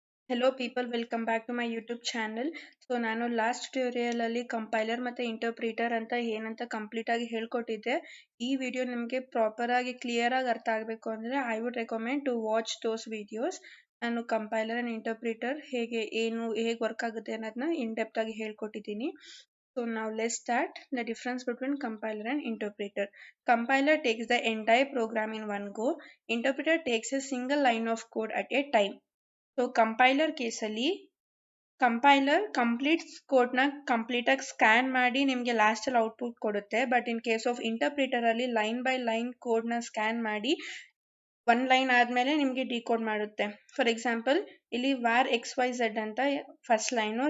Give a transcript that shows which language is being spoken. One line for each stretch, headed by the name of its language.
English: Hello people, welcome back to my YouTube channel.
Kannada: So ನಾನು last tutorial ಅಲ್ಲಿ compiler ಮತ್ತೆ interpreter ಅಂತ ಏನಂತ ಕಂಪ್ಲೀಟ್ ಆಗಿ ಹೇಳ್ಕೊಟ್ಟಿದ್ದೆ. ಈ ವಿಡಿಯೋ ನಿಮಗೆ ಪ್ರಾಪರ್ ಆಗಿ ಕ್ಲಿಯರ್ ಆಗಿ ಅರ್ಥ ಆಗಬೇಕು ಅಂದ್ರೆ
English: I would recommend to watch those videos.
Kannada: ನಾನು ಕಂಪೈಲರ್ ಅಂಡ್ ಇಂಟರ್ಪ್ರಿಟರ್ ಹೇಗೆ ವರ್ಕ್ ಆಗುತ್ತೆ ಅನ್ನೋದನ್ನ ಇನ್ ಡೆಪ್ತ್ ಆಗಿ ಹೇಳ್ಕೊಟ್ಟಿದ್ದೀನಿ.
English: So now let's start the difference between compiler and interpreter. Compiler takes the entire program in one go. Interpreter takes a single line of code at a time.
Kannada: So compiler ಕೇಸಲ್ಲಿ compiler complete ಕೋಡ್ನ complete ಆಗಿ scan ಮಾಡಿ ನಿಮಗೆ last ಅಲ್ಲಿ output ಕೊಡುತ್ತೆ. But in case of interpreter ಅಲ್ಲಿ line by line ಕೋಡ್ನ scan ಮಾಡಿ ಒನ್ ಲೈನ್ ಆದ್ಮೇಲೆ ನಿಮಗೆ ಡಿಕೋಡ್ ಮಾಡುತ್ತೆ. ಫಾರ್ ಎಕ್ಸಾಂಪಲ್ ಇಲ್ಲಿ ವಾರ್ XYZ ಅಂತ ಫಸ್ಟ್ ಲೈನು.